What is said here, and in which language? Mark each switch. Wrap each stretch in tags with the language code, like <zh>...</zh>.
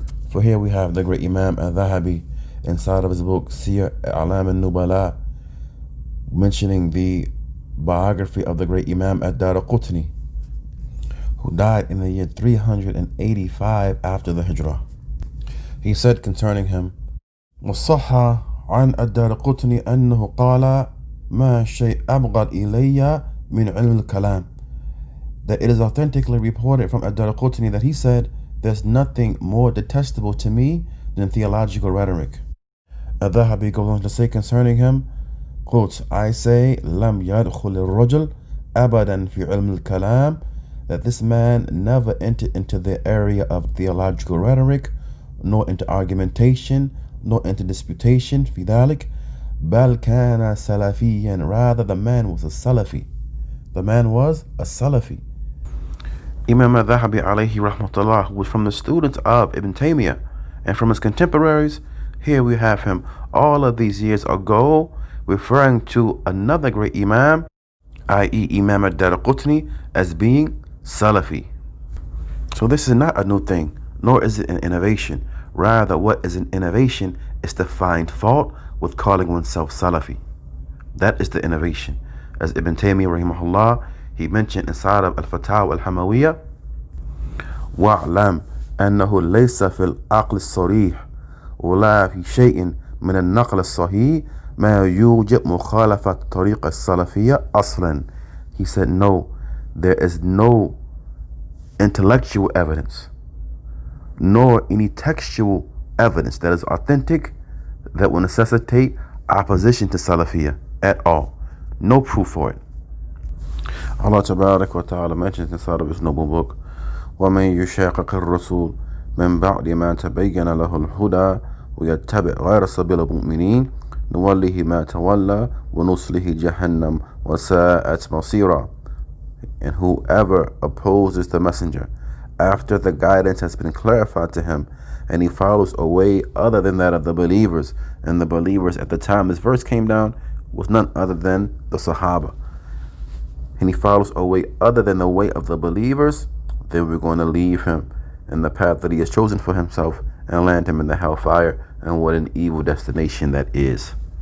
<en>For here we have the great Imam al-Dhahabi inside of his book Siyar A'lam al-Nubala, mentioning the biography of the great Imam ad-Daraqutni, who died in the year 385 after the Hijrah. He said concerning him,</en> <ar>وَالصَّحَّ عَنْ الدَّارَقُطْنِ أَنَّهُ قَالَ مَا شَيْءٍ أَبْغَضَ إِلَيَّ مِنْ عِلْمِ الْكَلَامِ.</ar> <en>That it is authentically reported from ad-Daraqutni that he said, there's nothing more detestable to me than theological rhetoric. Al-Dhahabi goes on to say concerning him, quotes, I say,</en> <ar>لَمْ يَدْخُلِ الرَّجُلِ أَبَدًا فِي عِلْمِ الْكَلَامِ,</ar> <en>that this man never entered into the area of theological rhetoric, nor into argumentation, nor into disputation,</en> <ar>في ذلك بل كان سلفيا,</ar> <en>rather the man was a Salafi. The man was a Salafi. Imam al-Dhahabi alayhi rahmatullah, who was from the students of Ibn Taymiyyah and from his contemporaries, here we have him all of these years ago referring to another great Imam, i.e. Imam ad-Daraqutni, as being Salafi. So this is not a new thing, nor is it an innovation. Rather, what is an innovation is to find fault with calling oneself Salafi. That is the innovation. As Ibn Taymiyyah rahimahullah, he mentioned inside of Al-Fatawa Al-Hamawiyah,</en> <ar>وَاعْلَمْ أَنَّهُ لَيْسَ فِي الْعَقْلِ الصَّرِيحِ وَلَا فِي شَيْءٍ مِنَ النَّقْلِ الصَّحِيحِ مَا يُوجِبْ مُخَالَفَةَ طَرِيقَ السَّلَفِيَّةِ أَصْلًا.</ar> <en>He said, no, there is no intellectual evidence, nor any textual evidence that is authentic that will necessitate opposition to Salafiyyah at all. No proof for it. Allah Tabarak wa Ta'ala mentions inside of his noble book,</en> <ar>وَمَنْ يُشَاقِقِ الرَّسُولِ مِنْ بَعْدِ مَا تَبَيَّنَ لَهُ الْهُدَى وَيَتَّبِعْ غَيْرَ سَبِيلِ الْمُؤْمِنِينَ نُوَلِّهِ مَا تَوَلَّى وَنُصْلِهِ جَهَنَّمَ وَسَاءَتْ مَصِيرًا.</ar> <en>And whoever opposes the messenger after the guidance has been clarified to him, and he follows a way other than that of the believers, and the believers at the time this verse came down was none other than the Sahaba, and he follows a way other than the way of the believers, then we're going to leave him in the path that he has chosen for himself and land him in the hellfire, and what an evil destination that is.</en>